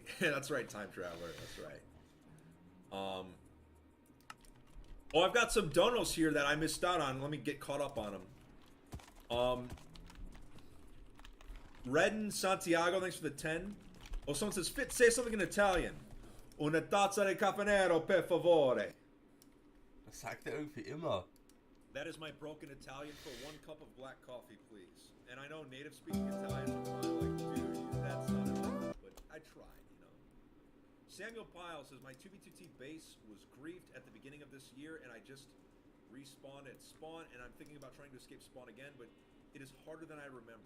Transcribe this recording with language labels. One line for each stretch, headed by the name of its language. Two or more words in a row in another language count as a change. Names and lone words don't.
English: That's right, time traveler. That's right. Oh, I've got some donos here that I missed out on. Let me get caught up on them. Redden Santiago, thanks for the 10. Oh, someone says, Fit, say something in Italian.
Italian: Una tazza di caffè nero, per favore.
German: Das sagt er irgendwie immer.
English: That is my broken Italian for 1 cup of black coffee, please. And I know native speaking Italians are probably like, dude, that's not enough. But I tried, you know. Samuel Pyle says, my 2B2T base was griefed at the beginning of this year, and I just respawned at spawn, and I'm thinking about trying to escape spawn again, but it is harder than I remember.